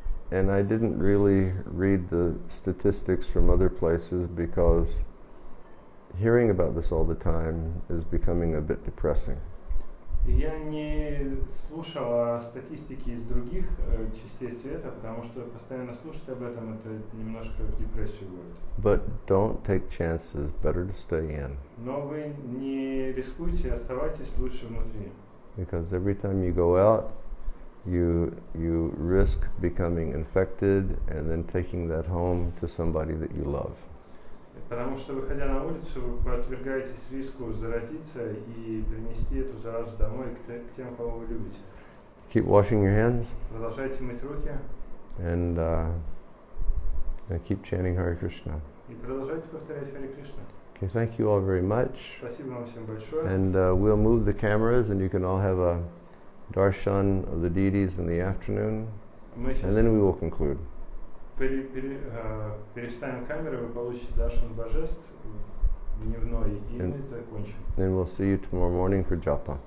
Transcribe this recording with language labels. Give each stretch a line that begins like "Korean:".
English: And I didn't really read the statistics from other places because hearing about this all the time is becoming a bit depressing.
Russian: Я не слушал о статистике из других частей света, потому что постоянно слушать об этом это немножко в депрессию вводит.
English: But don't take chances. Better to stay in.
Russian: Но вы не рискуйте, оставайтесь лучше внутри.
English: Because every time you go out, you risk becoming infected and then taking that home to somebody that you love.
Russian: Потому что, выходя на улицу, вы подвергаетесь риску заразиться и принести эту заразу домой к тем, кого вы любите.
English: Keep washing your hands.
Russian: Продолжайте мыть руки.
English: And keep chanting Hare Krishna.
Russian: И продолжайте повторять Харе Кришна.
English: Okay, thank you all very much.
Russian: Спасибо вам всем большое.
English: And we'll move the cameras and you can all have a darshan of the deities in the afternoon. And then we will conclude.
Russian: Переставим камеры, вы получите даршан божеств дневной, и мы закончим.
English: Then we'll see you tomorrow morning for japa.